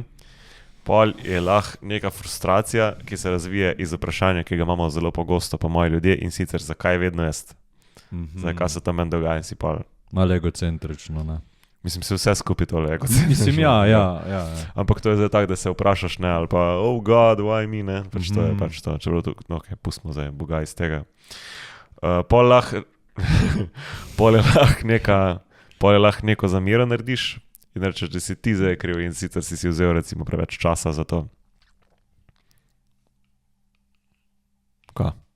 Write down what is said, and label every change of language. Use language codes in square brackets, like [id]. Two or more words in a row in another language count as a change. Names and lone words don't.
[sl] Pol je lahko neka frustracija, ki se razvije iz vprašanja, ki ga imamo zelo pogosto pa moji ljudje, in sicer zakaj vedno jaz, zakaj se to meni dogaja in si pol. Malo egocentrično, ne? Mislim, se vse skupaj tole Mislim, ja. Ampak to je zdaj tako, da se vprašaš, ne, ali pa, [en] oh God, why me, [sl] ne, pač to je pač to, čeprav to, no, ok, pustimo zdaj, boga iz tega. Pol je lahko neko zamero narediš in rečeš, da si ti zdaj kriv in sicer si vzel recimo preveč časa za to. Kaj?